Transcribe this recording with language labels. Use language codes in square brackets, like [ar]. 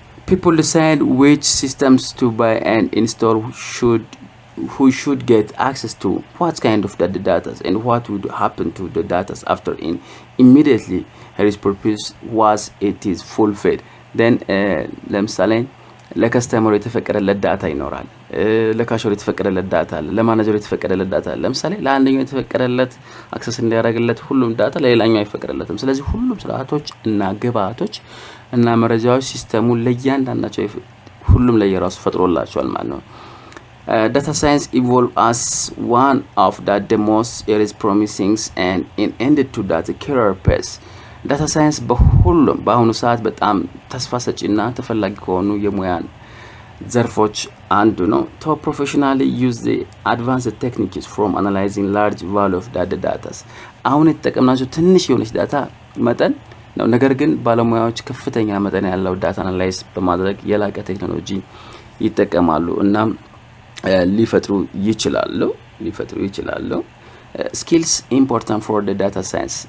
[en] People decide which systems to buy and install, who should get access to what kind of the data and what would happen to the data after immediately his purpose was it is fulfilled. Then [am] ለምሳሌ ለከስተመሩ የተፈቀደለት ዳታ ይኖራል፣ ለካሾር የተፈቀደለት ዳታ አለ፣ ለማናጀሩ የተፈቀደለት ዳታ አለ። ለምሳሌ ለአንደኛው የተፈቀደለት አክሰስ እንዲያደርግለት ሁሉም ዳታ ለሌላኛው አይፈቀደለትም። ስለዚህ ሁሉም ስርዓቶች እና ግብአቶች እና መረጃዎች ሲስተሙ ለእያንዳንዳቸው ሁሉም ለየራሱ ፈጥሮላቸዋል ማለት ነው። [en] Data science evolved as one of the most areas promising and ended to that career path. [am] Data science በሁሉም በአሁኑ ሰዓት በጣም ተስፋ ሰጪና ተፈላጊ ከሆኑ የሙያን ዘርፎች አንዱ ነው። [en] To professionally use the advanced techniques from analyzing large volume of data. [am] አሁን የተጠቀምናቸው ትንሽ የሆነች ዳታ መጠን ነው። ነገር ግን ባለሙያዎች ከፍተኛ መጠን ያለው ዳታ አናላይዝ በማድረግ የላቀ ቴክኖሎጂ ይጠቀማሉ እና ሊፈጥሩ ይችላሉ። [en] skills important for the data science.